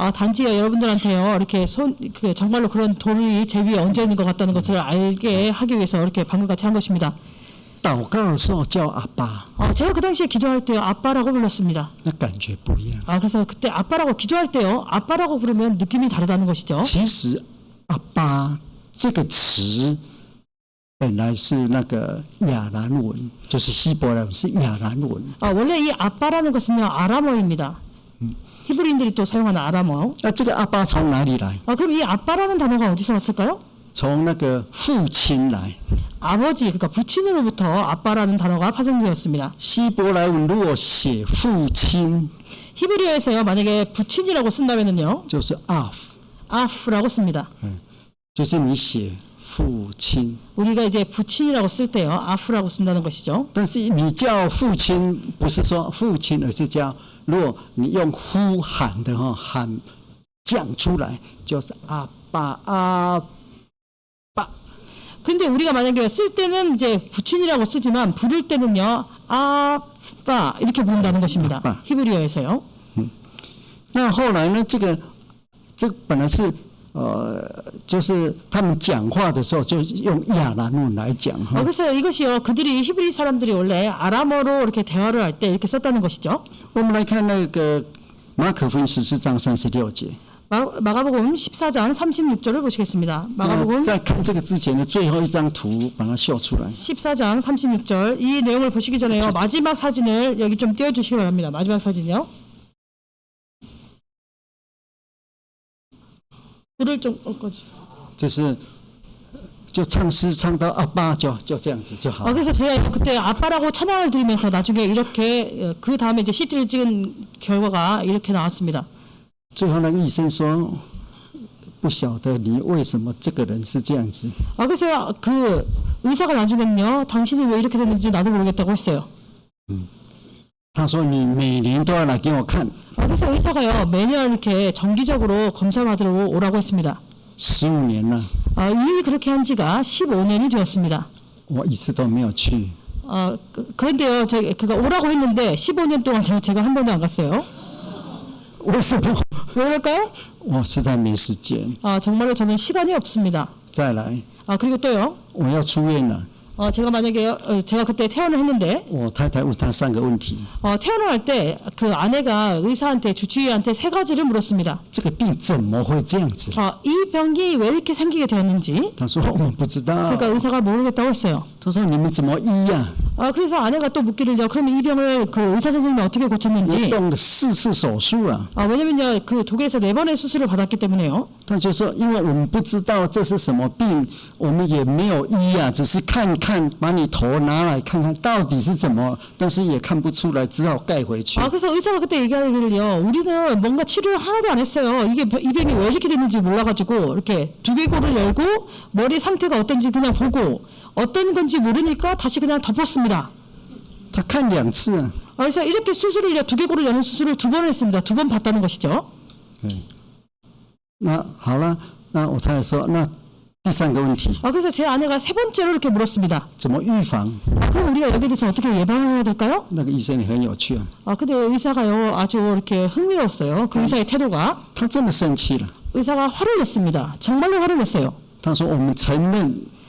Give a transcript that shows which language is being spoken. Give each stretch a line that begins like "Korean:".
Korean: 단지요 여러분들한테요 이렇게 정말로 그런 돌이 제 위에 얹어 있는 것 같다는 것을 알게 하기 위해서 이렇게 방금같이 한 것입니다.
Chinese: 祷告的时候叫阿爸，
Korean: 제가 그 당시에 기도할 때요 아빠라고 불렀습니다.
Chinese: 那感觉不一样。
Korean: 그래서 그때 아빠라고 기도할 때요 아빠라고 부르면 느낌이 다르다는 것이죠.
Chinese: 其实阿爸这个词本来是那个亚兰文，就是希伯来文，是亚兰文。
Korean: 원래 이 아빠라는 것은요 아람어입니다. 히브리인들이 또 사용하는 아람어.
Chinese: 那这个阿爸从哪里来？
Korean: 그럼 이 아빠라는 단어가 어디서 왔을까요?
Chinese: 从那个父亲来。
Korean: 아버지, 그러니까 부친으로부터 아빠라는 단어가 파생되었습니다.
Chinese: 希伯来文如果写父亲，
Korean: 히브리어에서요 만약에 부친이라고 쓴다면은요
Chinese: 就是 af，
Korean: 아프라고 씁니다.
Chinese: 就是你写父亲。
Korean: 우리가 이제 부친이라고 쓸 때요 아프라고 쓴다는 것이죠.
Chinese: 但是你叫父亲，不是说父亲，而是叫，如果你用呼喊的哈，喊讲出来，就是阿爸阿爸。
Korean: 근데 우리가 만약에 쓸 때는 이제 부친이라고 쓰지만 부를 때는요 아빠 이렇게 부른다는 것입니다. 아빠. 히브리어에서요.
Chinese: 那后来呢？这本来是就是他们讲话的时候就用亚兰文来讲哈。
Korean: 그래서 이것이요 그들이 히브리 사람들이 원래 아람어로 이렇게 대화를 할 때 이렇게 썼다는 것이죠.
Chinese: 我们来看那个马可福音14章36节。
Korean: 마가복음 14장 36절을 보시겠습니다. 마가복음
Chinese: 在看这个之前的最后一张图，把它秀出来。
Korean: 14장 36절 이 내용을 보시기 전에요 마지막 사진을 여기 좀 띄워주시기 바랍니다. 마지막 사진이요. 불을 좀 꺼주.
Chinese: 就是就唱诗唱到阿爸就这样子就好。
Korean: 그래서 제가 그때 아빠라고 찬양을 드리면서 나중에 이렇게 그 다음에 이제 CD를 찍은 결과가 이렇게 나왔습니다.
Chinese: 最后那个医生说，不晓得你为什么这个人是这样子。
Korean: 그래서 그 의사가 나중에는요 당신이 왜 이렇게 됐는지 나도 모르겠다고 했어요.
Chinese: 他说你每年都要来给我看。
Korean: 그래서 의사가요 매년 이렇게 정기적으로 검사 받으러 오라고 했습니다.
Chinese: 15年了，
Korean: 이미 그렇게 한 지가 15년이 되었습니다.
Chinese: 我一次都没有去。
Korean: 그런데요 그가 오라고 했는데 15년 동안 제가 한 번도 안 갔어요.
Chinese: 为什么？
Korean: 왜 그럴까요?
Chinese: 我实在没时间。
Korean: 정말로 저는 시간이 없습니다.
Chinese: 再来，
Korean: 그리고 또요
Chinese: 我要出院了，
Korean: 제가 만약에 제가 그때 퇴원을 했는데
Chinese: 我太太问他3个问题：
Korean: 퇴원을 할 때 그 아내가 의사한테 주치의한테 3가지를 물었습니다.
Chinese: 这个病怎么会这样子？
Korean: 이 병이 왜 이렇게 생기게 되었는지
Chinese: 他说我们不知道。
Korean: 그러니까 의사가 모르겠다고 했어요.
Chinese: 他说你们怎么医呀、
Korean: 그래서 아내가 또 묻기를요. 그럼 이 병을 그 의사 선생님이 어떻게
Chinese: 我
Korean: 고쳤는지
Chinese: 动了4次手术啊。
Korean: 왜냐면요 그 독일에서 4번의 수술을 받았기 때문에요.
Chinese: 他就说，因为我们不知道这是什么病，我们也没有医啊，只是看看，把你头拿来看看到底是怎么，但是也看不出来，只好盖回去。
Korean: 그래서 의사가 그때 얘기하기를요. 우리는 뭔가 치료를 하나도 안 했어요. 이게 이 병이 왜 이렇게 됐는지 몰라가지고 이렇게 두개골을 열고 머리 상태가 어떤지 그냥 보고 어떤 건지 모르니까 다시 그냥 덮었습니다.
Chinese: 他看2次啊。
Korean: 그래서 이렇게 수술을 두개골을 여는 수술을 2번 했습니다. 2번 봤다는 것이죠.
Chinese: 那好了，那我太太说，那第3个问题，
Korean: 그래서 제 아내가 3번째로 이렇게 물었습니다.
Chinese: 怎么预防？
Korean: 그럼 우리가 여기에 대해서 어떻게 예방을 해야 될까요?
Chinese: 那个医生也很有趣啊，
Korean: 근데 의사가요 아주 이렇게 흥미로웠어요. 그 의사의 태도가
Chinese: 他真的生气了。
Korean: 의사가 화를 냈습니다. 정말로 화를 냈어요.
Chinese: 他说我们承认